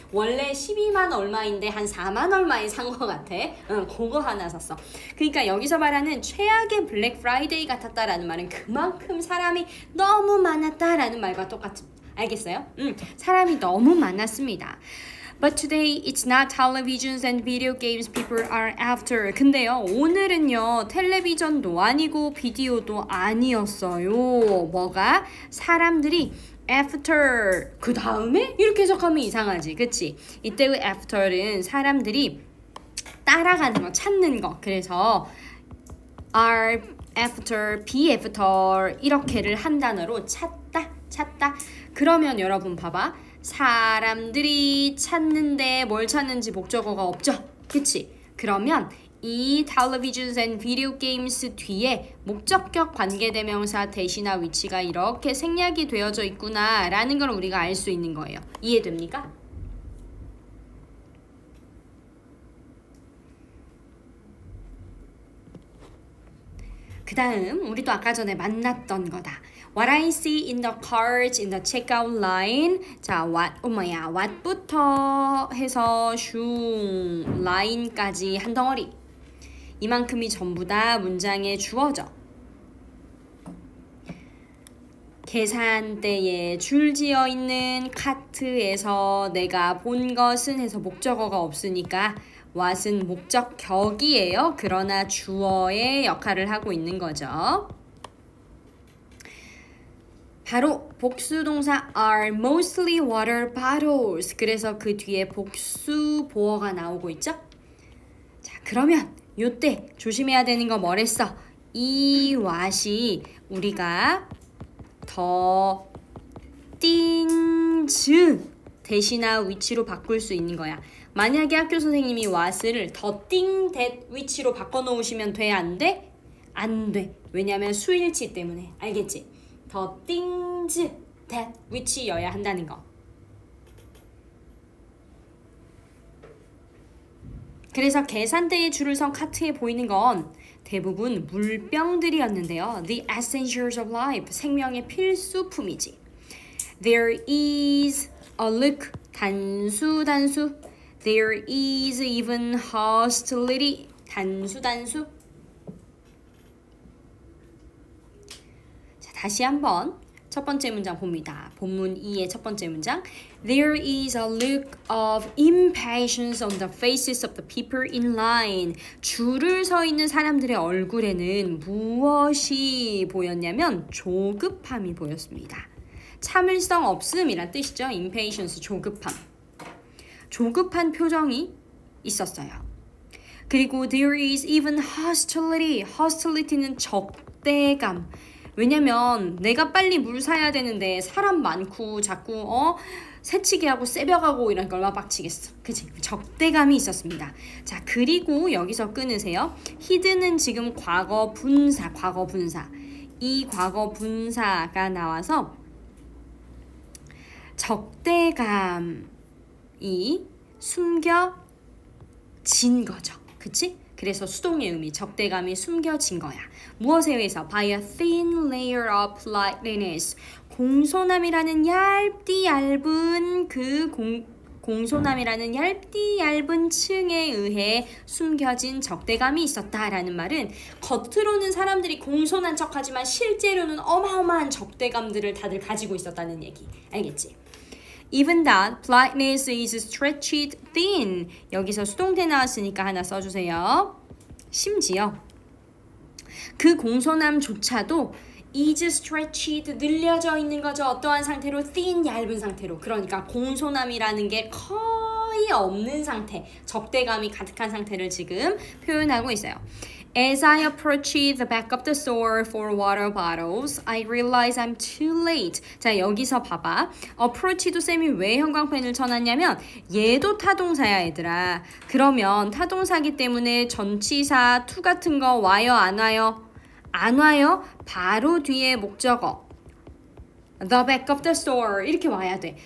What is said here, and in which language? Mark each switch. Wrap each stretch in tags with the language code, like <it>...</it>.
<ko>원래 12만 얼마인데 한 4만 얼마에 산 거 같아. 그거 하나 샀어. 그러니까 여기서 말하는 최악의 블랙 프라이데이 같았다라는 말은 그만큼 사람이 너무 많았다라는 말과 똑같은. 알겠어요? 사람이 너무 많았습니다.</ko> <en>But today it's not televisions and video games people are after.</en> <ko>근데요, 오늘은요, 텔레비전도 아니고 비디오도 아니었어요. 뭐가? 사람들이 after 그 다음에 이렇게 해석하면 이상하지, 그치? 이때 그 after는 사람들이 따라가는 거, 찾는 거. 그래서 are after, be after 이렇게를 한 단어로 찾다. 그러면 여러분 봐봐. 사람들이 찾는데 뭘 찾는지 목적어가 없죠. 그치? 그러면 이 televisions and video games 뒤에 목적격 관계대명사 대시나 위치가 이렇게 생략이 되어져 있구나 라는 걸 우리가 알 수 있는 거예요. 이해됩니까? 그 다음 우리도 아까 전에 만났던 거다.</ko> <en>What I see in the cards in the checkout line.</en> <ko>자, what부터 해서 line까지 한 덩어리. 이만큼이 전부 다 문장의 주어죠. 계산대에 줄지어 있는 카트에서 내가 본 것은 해서 목적어가 없으니까 what은 목적격이에요. 그러나 주어의 역할을 하고 있는 거죠. 바로 복수동사</ko> <en>are mostly water bottles.</en> <ko>그래서 그 뒤에 복수 보어가 나오고 있죠. 자, 그러면 요때 조심해야 되는 거 뭐랬어? 이 what이 우리가 더 things 대시나 위치로 바꿀 수 있는 거야. 만약에 학교 선생님이 what을 더 thing that 위치로 바꿔놓으시면 돼? 안 돼? 안 돼. 왜냐면 수일치 때문에. 알겠지? 더 things that 위치여야 한다는 거. 그래서 계산대에 줄을 선 카트에 보이는 건 대부분 물병들이었는데요.</ko> <en>The essentials of life,</en> <ko>생명의 필수품이지.</ko> <en>There is a look, 단수. There is even hostility, 단수.</en> <ko>자, 다시 한번 첫 번째 문장 봅니다. 본문 2의 첫 번째 문장.</ko> <en>There is a look of impatience on the faces of the people in line.</en> <ko>줄을 서 있는 사람들의 얼굴에는 무엇이 보였냐면 조급함이 보였습니다. 참을성 없음이란 뜻이죠. impatience, 조급함. 조급한 표정이 있었어요.</ko> <en>그리고 there is even hostility.</en> <ko>hostility는 적대감. 왜냐면 내가 빨리 물 사야 되는데 사람 많고 자꾸 새치기 하고 새벽하고 이런 걸 얼마나 빡치겠어. 그치? 적대감이 있었습니다. 자, 그리고 여기서 끊으세요. hid는 지금 과거 분사. 이 과거 분사가 나와서 적대감이 숨겨진 거죠. 그치? 그래서 수동의 의미, 적대감이 숨겨진 거야. 무엇에 의해서?</ko> <en>By a thin layer of politeness.</en> <ko>공손함이라는 얇은 공손함이라는 얇은 층에 의해 숨겨진 적대감이 있었다라는 말은 겉으로는 사람들이 공손한 척하지만 실제로는 어마어마한 적대감들을 다들 가지고 있었다는 얘기. 알겠지?</ko> <en>Even that politeness is stretched thin.</en> <ko>여기서 수동태 나왔으니까 하나 써주세요. 심지어 그 공손함조차도 is stretched 늘려져 있는 거죠. 어떠한 상태로? thin 얇은 상태로. 그러니까 공손함이라는 게 거의 없는 상태, 적대감이 가득한 상태를 지금 표현하고 있어요.</ko> <en>As I approach the back of the store for water bottles, I realize I'm too late.</en> <ko>자, 여기서 봐봐. approach도 쌤이 왜 형광펜을 쳐놨냐면 얘도 타동사야, 얘들아. 그러면 타동사기 때문에 전치사 to 같은 거 와요, 안 와요? 안 와요? 바로 뒤에 목적어.</ko> <en>The back of the store</en> <ko>이렇게 와야 돼.</ko>